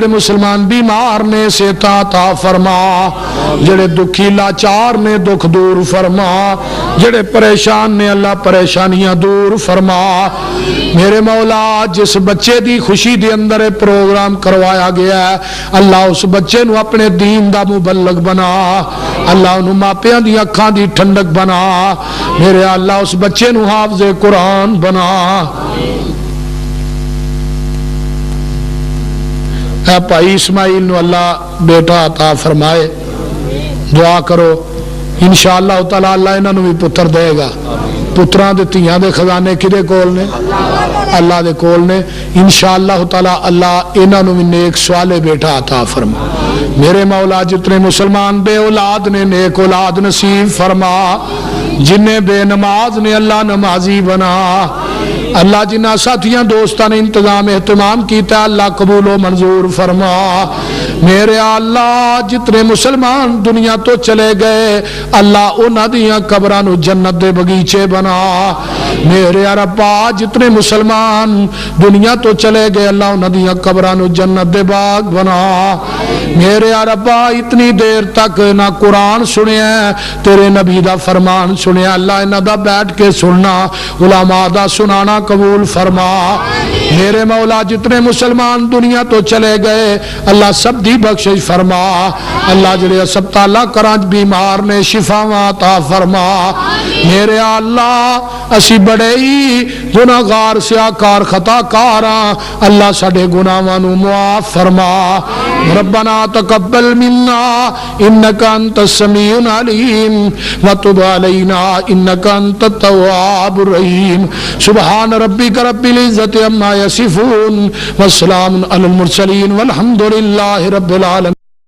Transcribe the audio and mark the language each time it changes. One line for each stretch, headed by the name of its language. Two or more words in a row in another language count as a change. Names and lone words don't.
Punjabi: مسلمان بیمار نے صحت عطا فرما جڑے دکھی لاچار نے دکھ دور فرما جڑے پریشان نے اللہ پریشانیاں دور فرما میرے مولا جس بچے دی خوشی دے اندر پروگرام کروایا گیا ہے اللہ اس بچے نو اپنے دین دا مبلغ بنا اللہ انہوں ماپیاں دی اکھاں دی ٹھنڈک بنا میرے اللہ اس بچے نو حافظ قرآن بنا بھائی اسماعیل نو اللہ بیٹا عطا فرمائے دعا کرو
Arabic: انشاءاللہ تعالی
Punjabi: اللہ انہاں نوں بھی پتر دے گا پتراں دے تیاں دے خزانے کدے کول نے اللہ دے کول نے
Arabic: انشاءاللہ تعالی
Punjabi: اللہ انہاں نوں بھی نیک صالح بیٹا عطا فرما میرے مولا جتنے مسلمان بے اولاد نے نیک اولاد نصیب فرما جنہیں بے نماز نے اللہ نمازی بنا اللہ جنہ ساتھیاں دوستاں نے انتظام اہتمام کیتا اللہ قبول و منظور فرما میرے اللہ جتنے مسلمان دنیا تو چلے گئے اللہ انہاں دیاں قبراں نو جنت دے بغیچے بنا میرے ربا جتنے مسلمان دنیا تو چلے گئے اللہ انہاں دیاں قبراں نو جنت دے باغ بنا میرے ربا اتنی دیر تک نہ قرآن سنیا تیرے نبی دا فرمان سنیا اللہ انہاں دا بیٹھ کے سننا علماء دا سنانا قبول فرما میرے مولا جتنے مسلمان دنیا تو چلے گئے اللہ سب دی بخشش فرما اللہ جڑے اسپتالاں کراں بیمار نے شفاواں عطا فرما میرے اللہ اسی بڑے ہی گناہگار سیاکار خطا کاراں اللہ ساڈے گناہاں نو معاف فرما
Arabic: ربنا تقبل منا انک انت السمیع العلیم وتب علینا انک انت التواب الرحیم سبحان ربک رب العزت عما یصفون والسلام علی المرسلین والحمد للہ رب العالمین